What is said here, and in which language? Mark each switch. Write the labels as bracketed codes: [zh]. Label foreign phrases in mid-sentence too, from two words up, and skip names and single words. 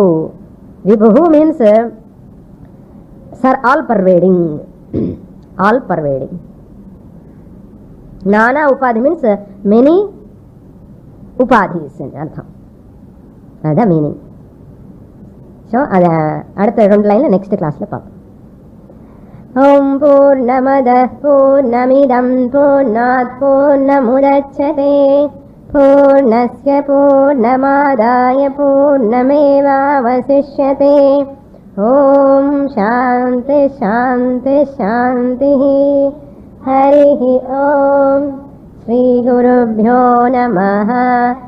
[en] Vibhuhu means sir, all pervading. All pervading. [sa] Nana upadhi [en] means many upadhis in artham. That's the meaning. [ta] So அடுத்த 2 லைன்ல [en] next class [ta] பார்ப்போம். [sa] ॐ पूर्णमदः पूर्णमिदं पूर्णात् पूर्णमुदच्यते पूर्णस्य पूर्णमादाय पूर्णमेवावशिष्यते. ओम शांति शांति शांति. हरि ओम. श्री गुरुभ्यो नमः.